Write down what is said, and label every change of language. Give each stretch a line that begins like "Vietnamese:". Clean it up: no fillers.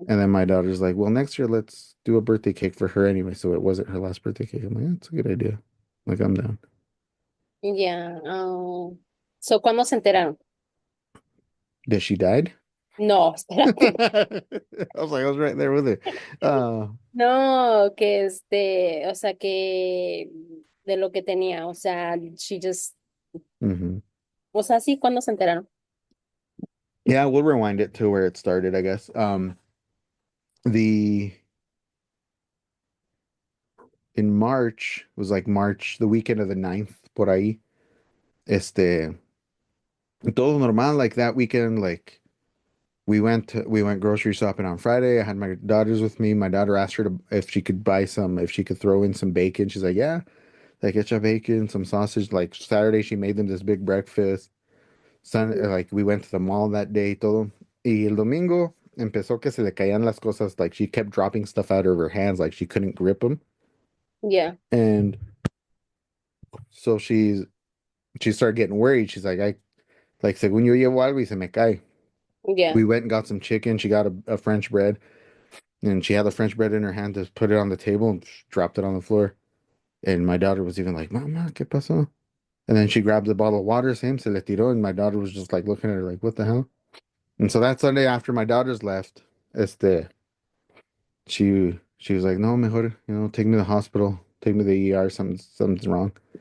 English: And then my daughter's like, well, next year let's do a birthday cake for her anyway, so it wasn't her last birthday cake. I'm like, that's a good idea. Like, I'm down.
Spanish: Yeah. Oh. So, ¿cuándo se enteraron?
English: That she died?
Spanish: No, espérate.
English: I was like, I was right there with her. Uh,
Spanish: No, que o sea, que de lo que tenía, o sea, she just, mhm. o sea, sí, ¿cuándo se enteraron?
English: Yeah, we'll rewind it to where it started, I guess. The In March, it was like March, the weekend of the 9th, por ahí. Este, todo normal, like that weekend, like we went grocery shopping on Friday. I had my daughters with me. My daughter asked her to if she could buy some, if she could throw in some bacon. She's like, yeah, like get your bacon, some sausage. Like Saturday, she made them this big breakfast. Mhm. Like we went to the mall that day, todo.
Spanish: Y el domingo empezó que se le caían las cosas.
English: Like she kept dropping stuff out of her hands, like she couldn't grip them. Yeah, And so she started getting worried.
Spanish: She's like, I like según yo llevo algo y se me cae.
English: yeah, We went and got some chicken. She got a French bread. And she had the French bread in her hand to put it on the table and dropped it on the floor. And my daughter was even like, Mama, ¿qué pasó? And then she grabbed a bottle of water, same, se le tiró. And my daughter was just like looking at her like, what the hell? And so that Sunday after my daughters left, she was like, no, mejor, take me to the hospital, take me to the ER, something's wrong.